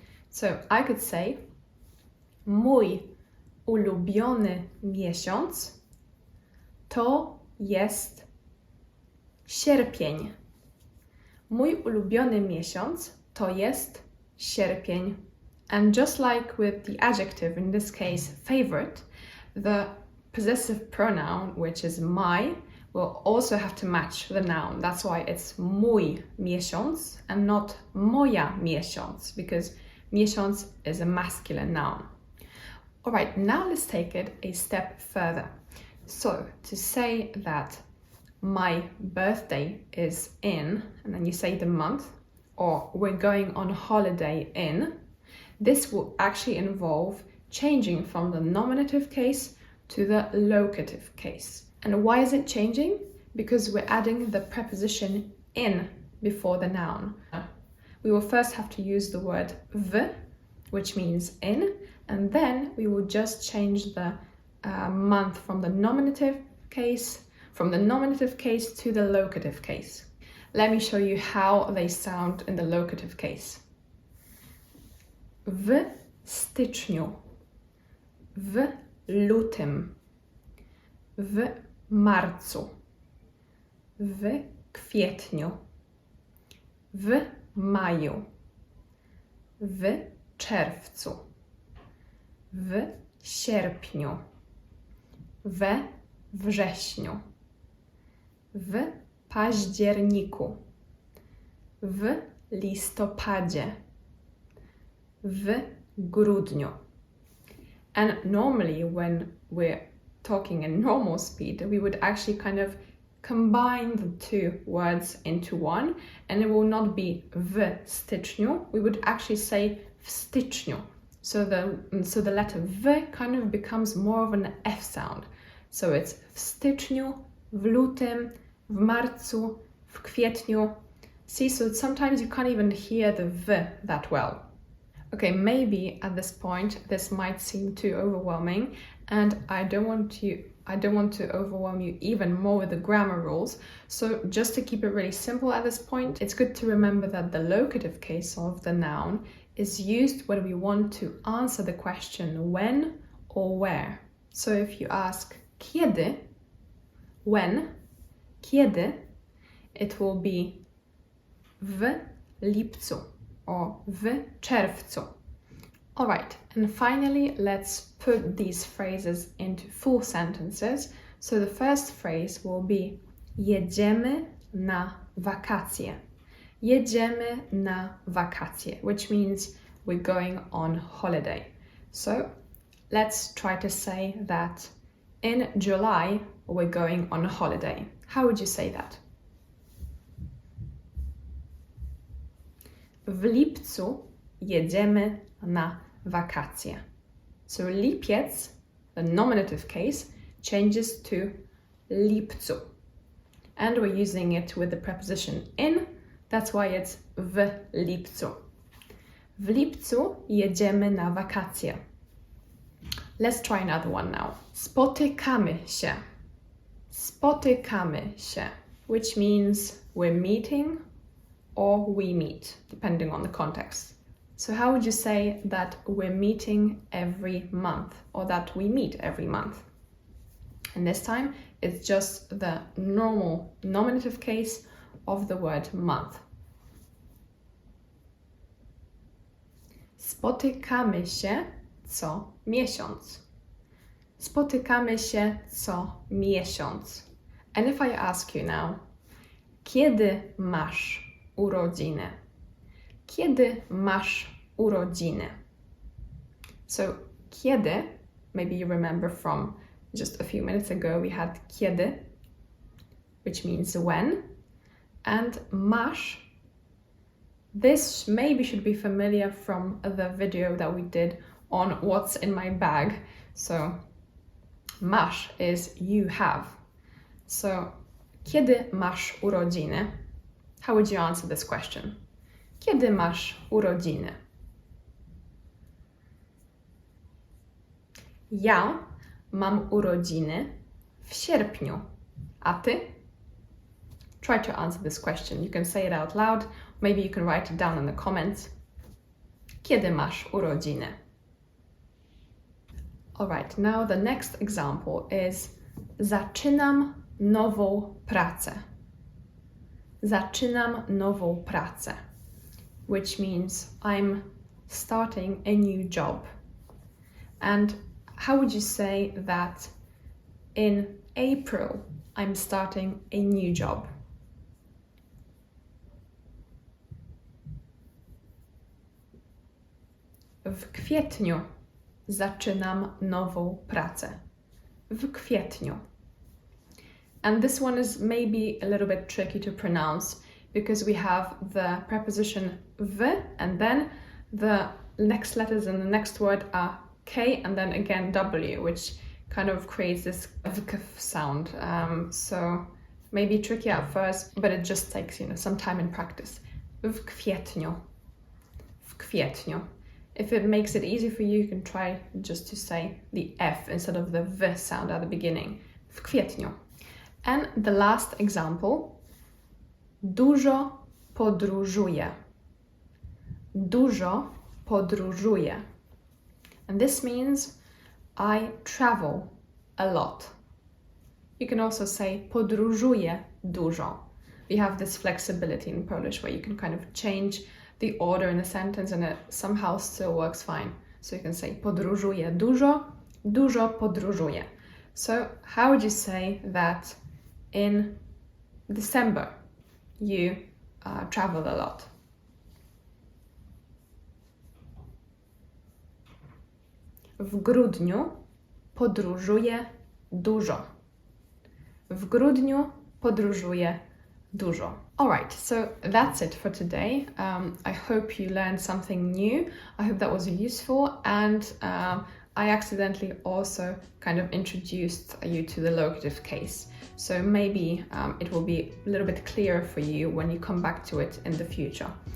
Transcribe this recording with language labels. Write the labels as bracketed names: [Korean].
[English] So I could say [Polish] mój ulubiony miesiąc to jest sierpień. Mój ulubiony miesiąc to jest sierpień. [English] And just like with the adjective, in this case favorite, the possessive pronoun, which is my, will also have to match the noun. That's why it's [Polish] mój miesiąc [English] and not [Polish] moja miesiąc, [English] because miesiąc is a masculine noun. Alright, now let's take it a step further. So, to say that my birthday is in, and then you say the month, or we're going on holiday in, this will actually involve changing from the nominative case to the locative case. And why is it changing? Because we're adding the preposition in before the noun. We will first have to use the word w, which means in, and then we will just change the month from the nominative case to the locative case. Let me show you how they sound in the locative case. [Polish] W styczniu, w lutym, w marcu, w kwietniu, w maju, w czerwcu, w sierpniu, we wrześniu, w październiku, w listopadzie, w grudniu. [English] And normally when we're talking in normal speed, we would actually kind of combine the two words into one, and it will not be [Polish] w styczniu, [English] we would actually say w styczniu. So the letter w kind of becomes more of an F sound. So it's [Polish] w styczniu, w lutym, w marcu, w kwietniu. [English] See, so sometimes you can't even hear the v that well. Okay, maybe at this point this might seem too overwhelming, and I don't want to overwhelm you even more with the grammar rules. So just to keep it really simple at this point, it's good to remember that the locative case of the noun is used when we want to answer the question when or where. So if you ask kiedy, when, kiedy, it will be [Polish] w lipcu [English] or [Polish] w czerwcu. [English] Alright, and finally let's put these phrases into full sentences. So the first phrase will be [Polish] jedziemy na wakacje. Jedziemy na wakacje, [English] which means we're going on holiday. So let's try to say that in July we're going on a holiday. How would you say that? [Polish] W lipcu jedziemy na wakacje. [English] So lipiec, the nominative case, changes to lipcu. And we're using it with the preposition in, that's why it's [Polish] w lipcu. W lipcu jedziemy na wakacje. [English] Let's try another one now. [Polish] Spotykamy się. Spotykamy się, [English] which means we're meeting or we meet, depending on the context. So how would you say that we're meeting every month or that we meet every month? And this time it's just the normal nominative case of the word month. [Polish] Spotykamy się co miesiąc. Spotykamy się co miesiąc. [English] And if I ask you now, [Polish] kiedy masz urodziny? Kiedy masz urodziny? [English] So, kiedy, maybe you remember from just a few minutes ago we had kiedy, which means when, and masz. This maybe should be familiar from the video that we did on what's in my bag. So, masz is you have. So, [Polish] kiedy masz urodziny? [English] How would you answer this question? [Polish] Kiedy masz urodziny? Ja mam urodziny w sierpniu. A ty? [English] Try to answer this question. You can say it out loud. Maybe you can write it down in the comments. [Polish] Kiedy masz urodziny? [English] Alright, now the next example is [Polish] zaczynam nową pracę. Zaczynam nową pracę, [English] which means I'm starting a new job. And how would you say that in April I'm starting a new job? [Polish] W kwietniu zaczynam nową pracę. W kwietniu. [English] And this one is maybe a little bit tricky to pronounce because we have the preposition w and then the next letters in the next word are K and then again W, which kind of creates this vk sound. So maybe tricky at first, but it just takes, some time in practice. [Polish] W kwietniu. W kwietniu. [English] If it makes it easy for you, you can try just to say the F instead of the V sound at the beginning. [Polish] W kwietniu. [English] And the last example. [Polish] Dużo podróżuję. Dużo podróżuję. [English] And this means I travel a lot. You can also say [Polish] podróżuję dużo. [English] We have this flexibility in Polish where you can kind of change the order in the sentence and it somehow still works fine. So you can say [Polish] podróżuję dużo, dużo podróżuję. [English] So how would you say that in December you travel a lot? [Polish] W grudniu podróżuję dużo. W grudniu podróżuję dużo. [English] Alright, so that's it for today. I hope you learned something new. I hope that was useful and I accidentally also kind of introduced you to the locative case. So maybe it will be a little bit clearer for you when you come back to it in the future.